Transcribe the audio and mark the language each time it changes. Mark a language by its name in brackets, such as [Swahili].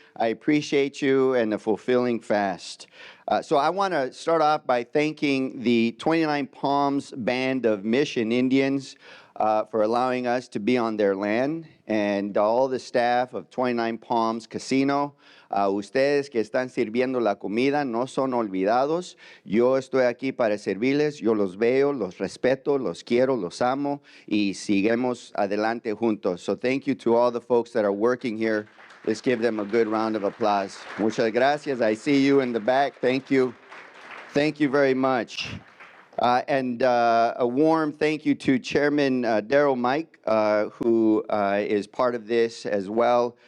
[English] I appreciate you and a fulfilling fast. So I want to start off by thanking the 29 Palms Band of Mission Indians for allowing us to be on their land, and all the staff of 29 Palms Casino. [Spanish] Ustedes que están sirviendo la comida no son olvidados. Yo estoy aquí para servirles. Yo los veo, los respeto, los quiero, los amo, y seguimos adelante juntos. [English] So thank you to all the folks that are working here. Let's give them a good round of applause. [Spanish] Muchas gracias. [English] I see you in the back. Thank you. Thank you very much. And a warm thank you to Chairman Darryl Mike, who is part of this as well.